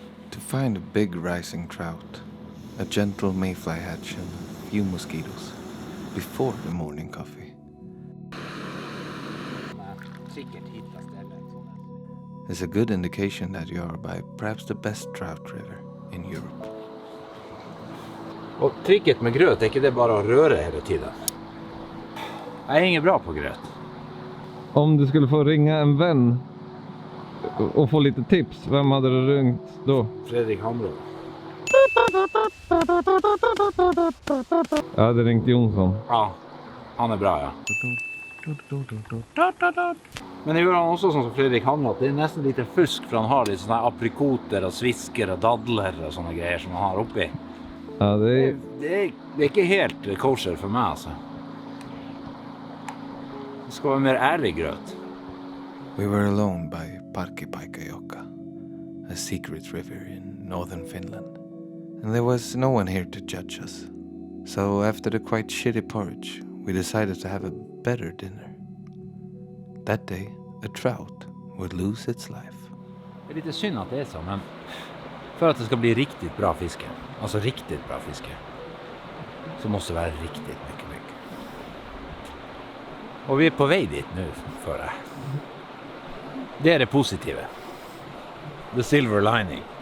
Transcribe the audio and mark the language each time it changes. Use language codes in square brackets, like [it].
[en] To find a big rising trout, a gentle mayfly hatch, and a few mosquitoes before the morning coffee. [sv] Säkert hitta stället. [en] Is a good indication that you are by perhaps the best trout river in Europe. [sv] Och tricket med gröt är inte det bara att röra hela tiden. Jag är ingen bra på gröt. Om du skulle få ringa en vän och få lite tips, vem hade du ringt då? Fredrik Hamrå. Jag hade ringt Jonsson. Ja, han är bra, ja. Men det gör han också som Fredrik Hamrå, att det är nästan lite fusk för han har lite såna här aprikoter och svisker och dadler och såna grejer som han har uppe. Ja, Det är inte helt kosher för mig alltså. Det ska vara mer ärlig gröt. [en] We were alone by Parkkipaikkajoki, a secret river in northern Finland, and there was no one here to judge us. So after the quite shitty porridge, we decided to have a better dinner. That day, a trout would lose its life. [sv] Det är lite synd att det är så, men för att det ska bli riktigt bra fiske, alltså riktigt bra fiske, så måste det vara riktigt mycket. Och vi är på väg dit nu för det. Det är det positiva. [en] The silver lining.